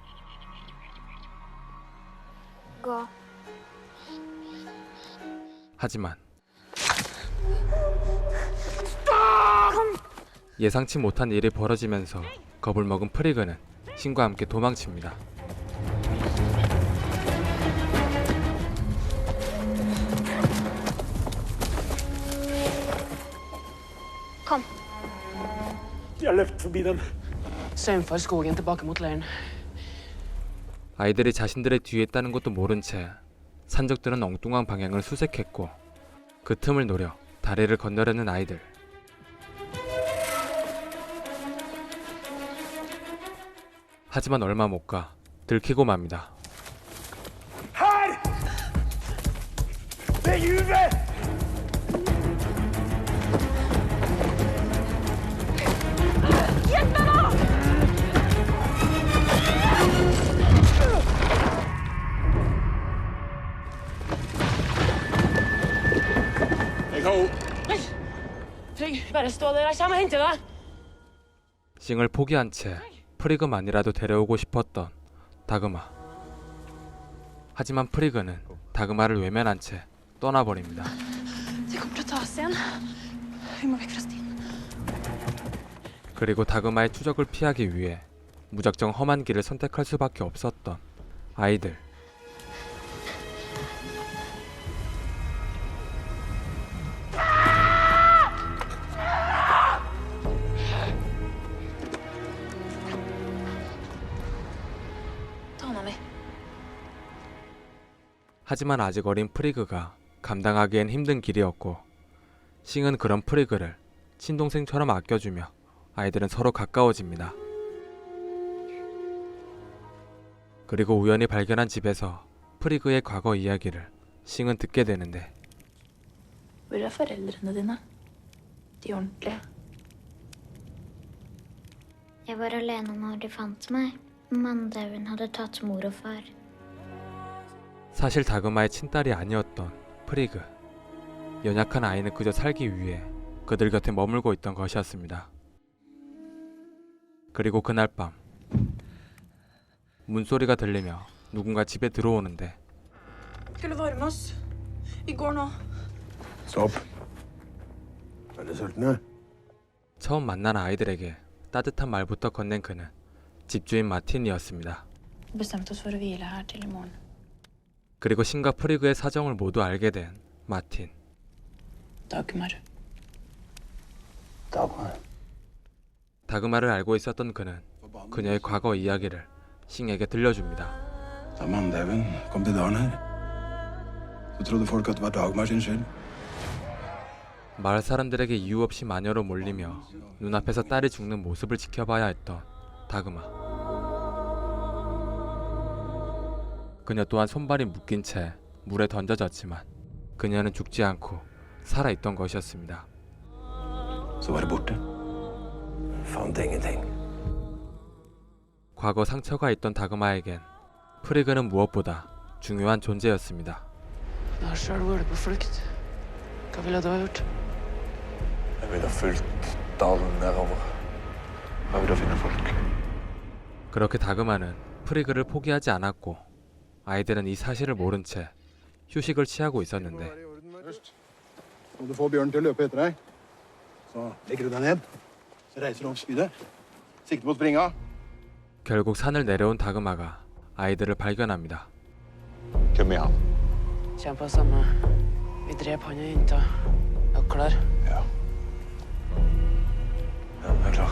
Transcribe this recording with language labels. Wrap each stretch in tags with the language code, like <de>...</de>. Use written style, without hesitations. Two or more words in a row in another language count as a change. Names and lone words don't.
<no>Gå.</no> <ko>하지만 예상치 못한 일이 벌어지면서 겁을 먹은 프리그는 싱과 함께 도망칩니다.</ko> <no>Kom. Jeg løp forbi dem. Strømfor skogen tilbake mot leiren.</no> <ko>아이들이 자신들의 뒤에 있다는 것도 모른 채 산적들은 엉뚱한 방향을 수색했고 그 틈을 노려 다리를 건너려는 아이들. 하지만 얼마 못 가 들키고 맙니다.</ko> <no>Her! Ved juvet! Jeg har Trygg, bare stå der. Jeg kommer og henter deg.</no> <ko>싱을 포기한 채 프리그만이라도 데려오고 싶었던 다그마. 하지만 프리그는 다그마를 외면한 채 떠나버립니다.</ko> <no>De kommer til å ta oss igjen. Vi må vekk fra stien.</no> <ko>그리고 다그마의 추적을 피하기 위해 무작정 험한 길을 선택할 수밖에 없었던 아이들.</ko> <no>Ta hånda mi.</no> <ko>하지만 아직 어린 프리그가 감당하기엔 힘든 길이었고 싱은 그런 프리그를 친동생처럼 아껴주며 아이들은 서로 가까워집니다. 그리고 우연히 발견한 집에서 프리그의 과거 이야기를 싱은 듣게 되는데</ko> <no>Hvor er foreldrene dine? De ordentlige. Jeg var alene når de fant meg. Manndauen hadde tatt mor og far.</no> <ko>사실 다그마의 친딸이 아니었던 프리그. 연약한 아이는 그저 살기 위해 그들 곁에 머물고 있던 것이었습니다. 그리고 그날 밤 문소리가 들리며 누군가 집에 들어오는데</ko> <no>Skulle varme oss. Vi går nå. Stopp. Er dere sultne?</no> <ko>처음 만난 아이들에게 따뜻한 말부터 건넨 그는 집주인 마틴이었습니다.</ko> <no>Bestemte oss for å hvile her til i morgen.</no> <ko>그리고 신과 프리그의 사정을 모두 알게 된 마틴. Dagmar. Dagmar. 다그마를 알고 있었던 그는 그녀의 과거 이야기를 싱에게 들려줍니다.</ko> <no>Da manndauen kom til dalen her, så trodde folk at det var Dagmar sin skyld.</no> <ko>마을 사람들에게 이유 없이 마녀로 몰리며 눈앞에서 딸이 죽는 모습을 지켜봐야 했던 다그마. 그녀 또한 손발이 묶인 채 물에 던져졌지만 그녀는 죽지 않고 살아있던 것이었습니다.</ko> <no>Så var det borte. Fant ingenting.</no> <ko>과거 상처가 있던 다그마에겐 프리그는 무엇보다 중요한 존재였습니다.</ko> <no>Jeg har sjøl vært på flukt. Hva ville du ha gjort? Jeg ville fulgt dalen nedover. Jeg ville finne folk.</no> <ko>그렇게 다그마는 프리그를 포기하지 않았고 아이들은 이 사실을 모른 채 휴식을 취하고 있었는데</ko> <no>Om du får bjørnen til å løpe etter deg, så legger du deg ned. Så reiser du opp spydet. Sikte på springa.</no> <ko>결국 산을 내려온 다그마가 아이들을 발견합니다.</ko> <no>Hvem er han? Kjem på samme. Vi drep han og jenta. Er du klar? Ja. Ja, jeg er klar.</no>